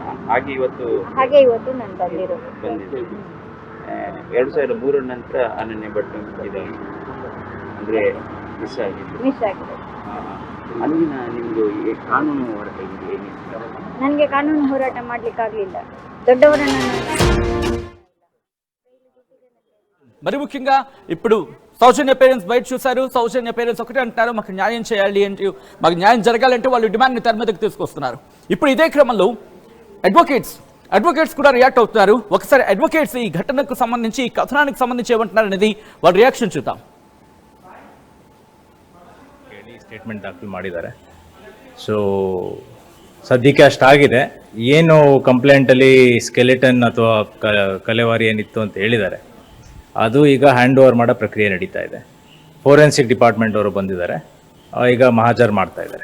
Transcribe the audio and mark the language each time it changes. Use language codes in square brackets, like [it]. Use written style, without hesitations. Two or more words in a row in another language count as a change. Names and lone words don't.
[kn] ಹಾಗೆ ಇವತ್ತು ನಾನು ಬಂದಿದೆ. 2003 ನಂತರ ಅನನ್ಯ ಭಟ್ ಅಂದ್ರೆ ಮಿಸ್ ಆಗಿದೆ. ಅಲ್ಲಿನ ನಿಮ್ದು ಕಾನೂನು ಹೋರಾಟ ಏನಿದೆ? ನನಗೆ ಕಾನೂನು ಹೋರಾಟ ಮಾಡ್ಲಿಕ್ಕಾಗಲಿಲ್ಲ. [te] దొడ్డవరన్నా మరి ముఖ్యంగా ఇప్పుడు సౌజన్య పేరెంట్స్ బయట చూశారు. సౌజన్య పేరెంట్స్ ఒకటే అంటున్నారు, మాకు న్యాయం చేయాలి అంటే, మాకు న్యాయం జరగాలంటే వాళ్ళు డిమాండ్ని తెర మీదకి తీసుకొస్తున్నారు. ఇప్పుడు ఇదే క్రమంలో అడ్వకేట్స్ కూడా రియాక్ట్ అవుతున్నారు. ఒకసారి అడ్వకేట్స్ ఈ ఘటనకు సంబంధించి, ఈ కథనానికి సంబంధించి ఏమంటున్నారు అనేది వాళ్ళ రియాక్షన్ చూద్దాం. [kn] ಸ್ಟೇಟ್ಮೆಂಟ್ ದಾಖಲು ಮಾಡಿದ್ದಾರೆ. ಸೊ ಸದ್ಯಕ್ಕೆ ಅಷ್ಟಾಗಿದೆ. ಏನು ಕಂಪ್ಲೇಂಟಲ್ಲಿ ಸ್ಕೆಲೆಟನ್ ಅಥವಾ ಕಲೆವಾರಿ ಏನಿತ್ತು ಅಂತ ಹೇಳಿದ್ದಾರೆ, ಅದು ಈಗ [en] hand over [kn] ಮಾಡೋ ಪ್ರಕ್ರಿಯೆ ನಡೀತಾ ಇದೆ. [en] forensic department [kn] ಅವರು ಬಂದಿದ್ದಾರೆ, ಈಗ ಮಹಾಜರ್ ಮಾಡ್ತಾ ಇದ್ದಾರೆ.